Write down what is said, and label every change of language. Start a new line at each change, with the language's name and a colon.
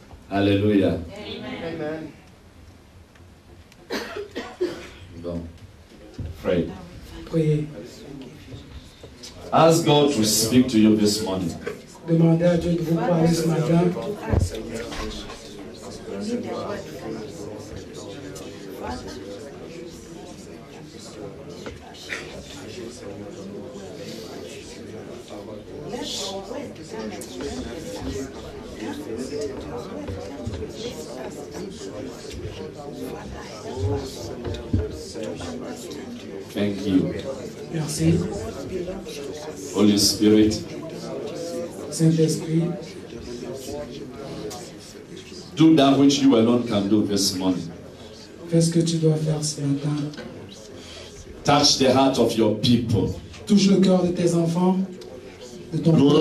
English: Alléluia. Amen. Donc, pray.
French: Priez.
English: Ask God to speak to you this morning.
French: Demandez à Dieu de vous parler ce matin.
English: Thank you.
French: Merci.
English: Holy Spirit,
French: Saint-Esprit,
English: do that which you alone can do this morning.
French: fais ce que tu dois faire ce matin.
English: Touch the heart of your people.
French: Touche le cœur de tes enfants, de ton peuple.